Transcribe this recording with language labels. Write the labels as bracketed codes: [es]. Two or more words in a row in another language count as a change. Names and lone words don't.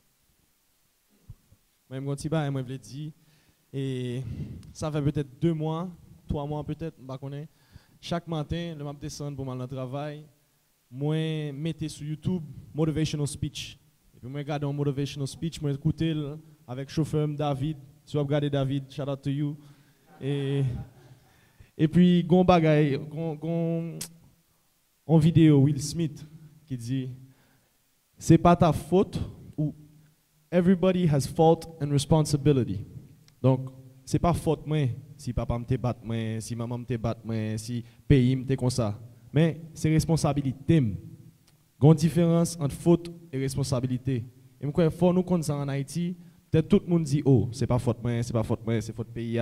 [fr] Moi je me dis et ça fait peut-être 2 mois, 3 mois peut-être, je ne sais pas. Chaque matin, je descends pour aller au travail. moi mettez sur YouTube [en] motivational speech. [fr] Et puis moi regarde un [en] motivational speech, [fr] moi écouter avec chauffeur David. Si vous regardez David, [en] shout out to you. [fr] Et puis gon bagay, en vidéo Will Smith qui dit c'est pas ta faute ou [en] everybody has fault and responsibility. [fr] Donc c'est pas faute moi si papa me bat moi, si maman me bat moi, si pays me comme ça. Mais c'est responsabilité. Il y a une différence entre faute et responsabilité. Et il faut nous connaître en Haïti, peut-être tout le monde dit oh, c'est pas faute moi, c'est pas faute moi, c'est faute pays.